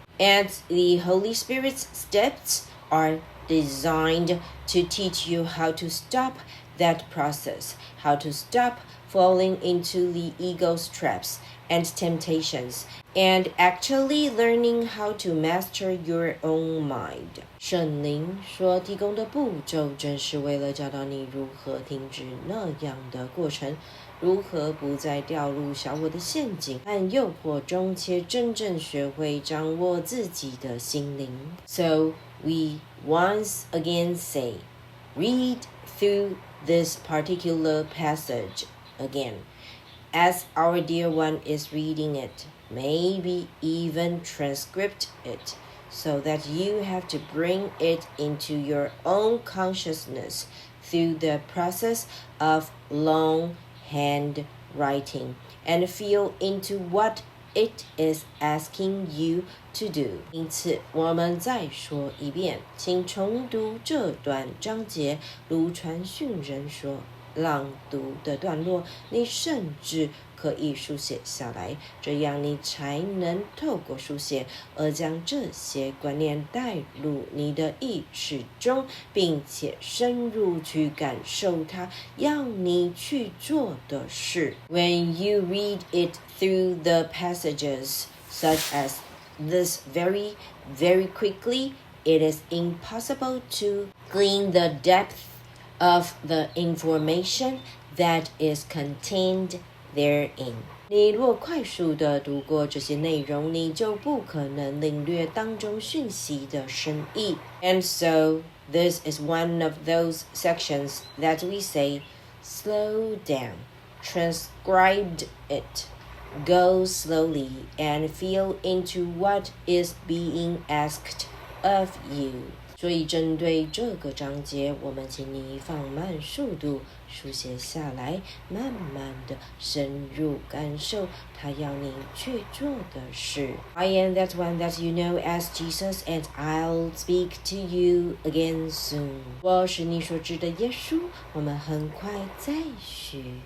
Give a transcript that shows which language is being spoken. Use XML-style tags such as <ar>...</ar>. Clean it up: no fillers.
<en>And the Holy Spirit's steps are designed to teach you how to stop that process, how to stop falling into the ego's traps and temptations, and actually learning how to master your own mind.</en> <zh>圣灵所提供的步骤，正是为了教导你如何停止那样的过程，如何不再掉入小我的陷阱和诱惑中，且真正学会掌握自己的心灵。</zh> <en>So we once again say, read through this particular passage again, as our dear one is reading it, maybe even transcript it, so that you have to bring it into your own consciousness through the process of longhand writing, and feel into what it is asking you to do.</en> <zh>因此，我们再说一遍，请重读这段章节，如传讯人所朗读的段落，你甚至可以书写下来，这样你才能透过书写而将这些观念带入你的意识中，并且深入去感受它要你去做的事。</zh> <en>When you read it through the passages such as this very, very quickly, it is impossible to glean the depth of the information that is contained therein.</en> <zh>你若快速地读过这些内容，你就不可能领略当中讯息的深意。</zh> <en>And so, this is one of those sections that we say, slow down, transcribe it, go slowly, and feel into what is being asked of you.</en> <zh>所以针对这个章节，我们请你放慢速度，书写下来，慢慢的深入感受他要你去做的事。</zh> <en>I am that one that you know as Jesus, and I'll speak to you again soon.</en> <zh>我是你所知的耶稣，我们很快再续。</zh>